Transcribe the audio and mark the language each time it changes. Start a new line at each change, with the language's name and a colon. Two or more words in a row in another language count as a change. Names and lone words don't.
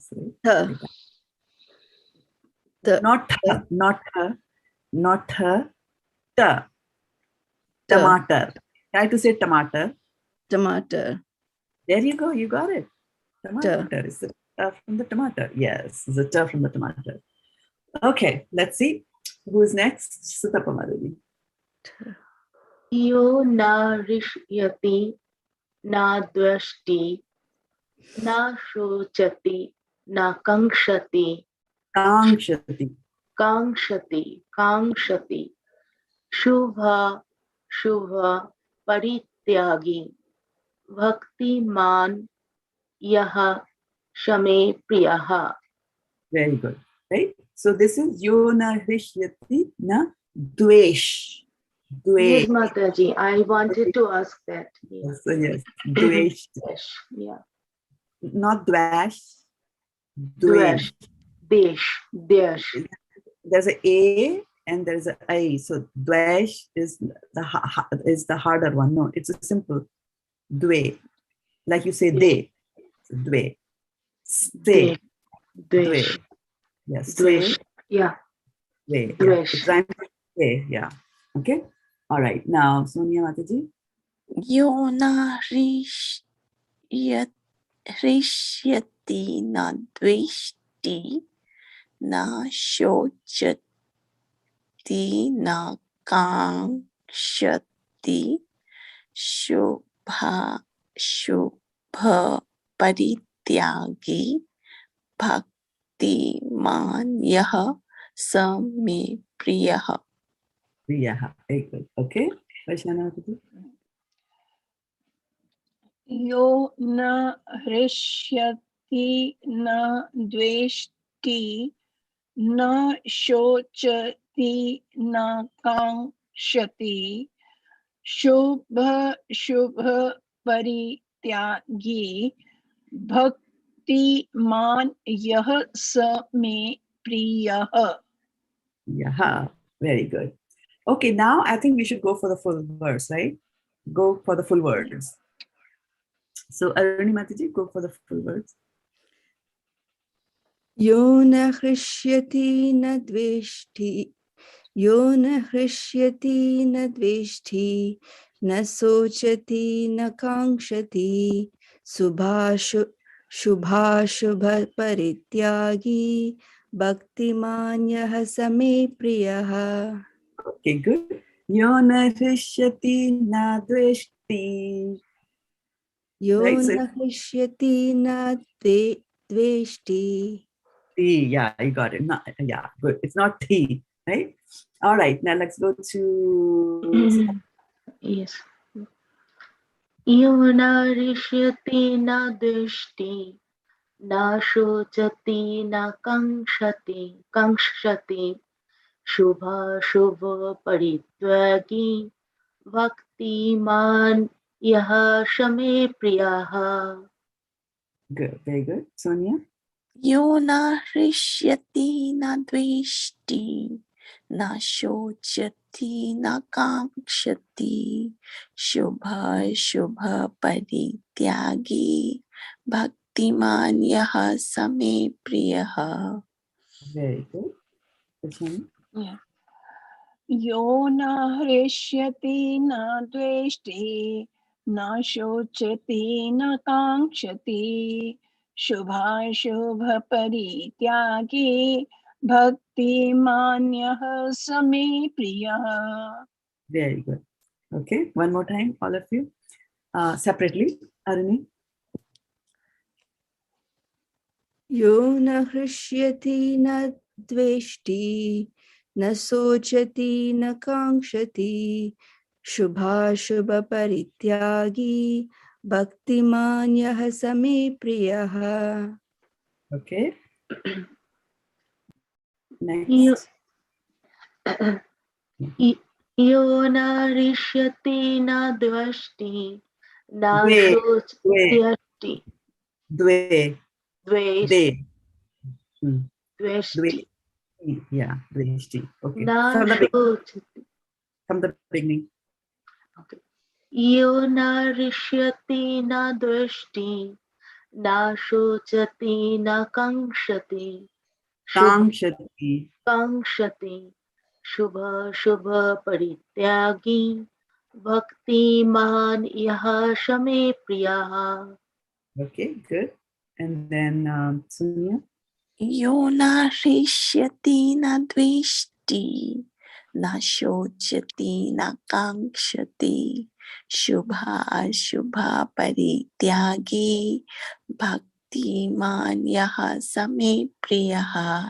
English: Right? Not her, ta. Tomato. Try to say tomato. Tomato. There you go, you got it. Tomato is the from the tomato. Yes, it's the from the tomato. Okay, let's see. Who's next? Sutapa Madhavi.
Sanskrit: यो न ऋष्यति न द्वष्टि न शोचति न काङ्क्षति शुभ परित्यागी भक्तिमान् यः स मे प्रियः.
English: Very good, right? So this is
Sanskrit: यो न ऋष्यति न द्वेष्.
English: Yes, Mataji, I wanted to ask that. Yes. So yes, dvesh. Yeah. Not dvash. Dvesh. Desh. There's a and there's a I. So dvesh is the harder one. No, it's a simple dve. Like you say de. So dve. Stay. Dve. Yes. Dvesh. Yeah. Dve. Yeah. Yeah. Okay. All right. Now, Sonia Mataji.
Sanskrit: यो न ऋष्यति न द्वेष्टि न शोचति न काङ्क्षति शुभ परित्यागी भक्तिमान् यः स मे प्रियः.
English: Priyaha. Very good. Okay. Vaishana Mataji.
Sanskrit: यो न हृष्यति न द्वेष्टि न शोचति शोचति न कांक्षति शुभ शुभ परित्यागी भक्तिमान यह स मे प्रियः.
English: Yeah, very good. Okay, now I think we should go for the full verse, right? Go for the full words. So, Aruni Mataji, go for the full words.
Sanskrit: यो न हृष्यति न द्वेष्टि, यो न हृष्यति न द्वेष्टि, न शोचति न काङ्क्षति, शुभ शुभ परित्यागी, भक्तिमान्यः स मे प्रियः.
English: Okay, good.
Sanskrit: यो न हृष्यति न द्वेष्टि. Yo
English: Right, so
Sanskrit: न हृष्यति न द्वेष्टि.
English: yeah, you got it. Not, yeah, good. It's not the, right? All right, now let's go to. Yes.
Sanskrit: यो न ऋष्यति न दृष्टि न शोचति न काङ्क्षति शुभ शुभ परित्वागी भक्तिमान् यः स मे प्रियः.
English: Good, very good. Sonia?
Sanskrit: यो न हृष्यति न द्वेष्टि, न शोचति न काङ्क्षति, शुभ शुभ परित्यागी, भक्तिमान् यः स मे प्रियः.
English: Very good. Sonia? Yeah.
Sanskrit: यो न हृष्यति न द्वेष्टि न शोचति न काङ्क्षति शुभाशुभपरित्यागी भक्तिमान्यः स मे प्रियः.
English: Very good. Okay, one more time, all of you. Separately, Aruni.
Sanskrit: यो न हृष्यति न द्वेष्टि, न शोचति न काङ्क्षति, शुभ शुभ परित्यागी, भक्तिमान्यः स मे प्रियः.
English: Okay.
Sanskrit: Yo
English: Next.
Sanskrit: यो न ऋष्यति न द्वष्टि न
English: Dve.
Sanskrit: shochati
English: Dve.
Sanskrit: dveshti
English: Dve. Yeah, dveshti. Okay.
Sanskrit: na
English: From the
Sanskrit: shochati.
English: from the beginning. Okay.
Sanskrit: यो न ऋष्यति न द्वष्टि न शोचति न काङ्क्षति
English: Kankshati.
Sanskrit: शुभ शुभ परित्यागी भक्तिमान् यः स मे प्रियः.
English: Okay, good. And then Sonia.
Sanskrit: यो न हृष्यति न द्वेष्टि, न शोचति न काङ्क्षति, शुभ शुभ परित्यागी, भक्तिमान् यः स मे प्रियः.